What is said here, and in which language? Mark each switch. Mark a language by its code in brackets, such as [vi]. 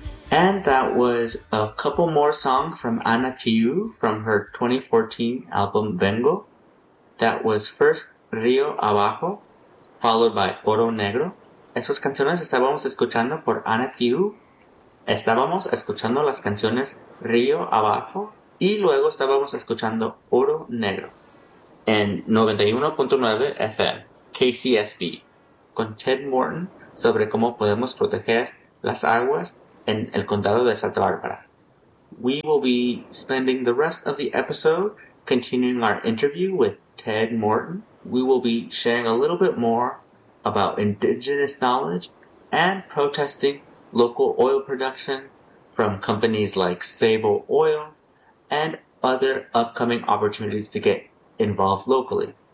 [en] And that was a couple more songs from Ana Tijoux from her 2014 album Vengo. That was first Río Abajo, followed by Oro Negro. [es] Esas canciones estábamos escuchando por Ana Tijoux. Estábamos escuchando las canciones Río Abajo y luego estábamos escuchando Oro Negro en 91.9 FM, KCSB, con Ted Morton sobre cómo podemos proteger las aguas en el condado de Santa Bárbara. [en] We will be spending the rest of the episode continuing our interview with Ted Morton. We will be sharing a little bit more about indigenous knowledge and protesting local oil production from companies like Sable Oil and other upcoming opportunities to get involved locally.